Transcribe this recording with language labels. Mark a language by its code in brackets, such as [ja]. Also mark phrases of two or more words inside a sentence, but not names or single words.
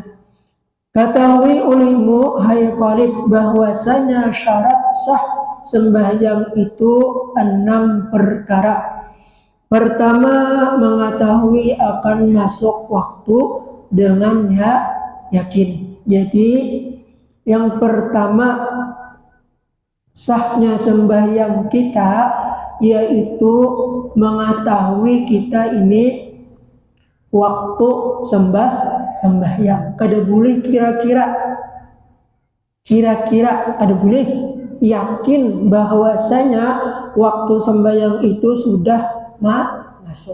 [ms] Ketahui olehmu hai talib bahwasanya syarat sah sembahyang itu 6 perkara. Pertama, mengetahui akan masuk waktu dengan yakin. [bjn] Jadi yang pertama sahnya sembahyang kita yaitu mengetahui kita ini waktu sembahyang. Kada boleh kira-kira kada boleh yakin bahwasanya waktu sembahyang itu sudah masuk.